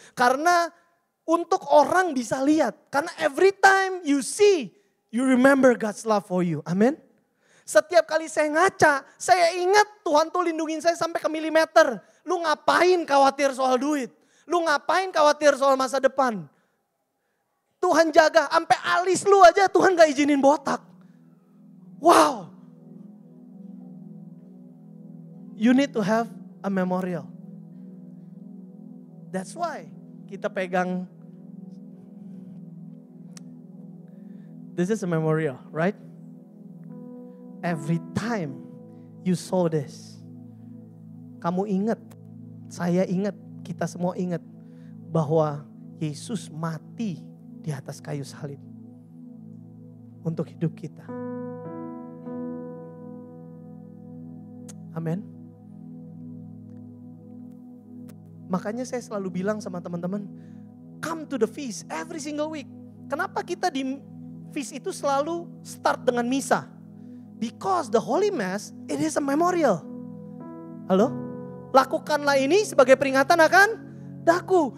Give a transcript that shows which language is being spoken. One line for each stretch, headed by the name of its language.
Indonesian: Karena untuk orang bisa lihat. Karena
English: every time you see, you remember God's love for you.
Indonesian: Amin. Setiap kali saya ngaca, saya ingat Tuhan tuh lindungin saya sampai ke milimeter. Lu ngapain khawatir soal duit? Lu ngapain khawatir soal masa depan? Tuhan jaga, sampai alis lu aja Tuhan gak izinin botak. Wow.
English: You need to have a memorial. That's why
Indonesian: kita pegang.
English: This is a memorial, right? Every time you saw this,
Indonesian: kamu ingat, saya ingat, kita semua ingat bahwa Yesus mati di atas kayu salib untuk hidup kita. Amin. Makanya saya selalu bilang sama teman-teman,
English: come to the feast every single week.
Indonesian: Kenapa kita di feast itu selalu start dengan misa?
English: Because the Holy Mass, it is a memorial.
Indonesian: Halo? Lakukanlah ini sebagai peringatan akan daku.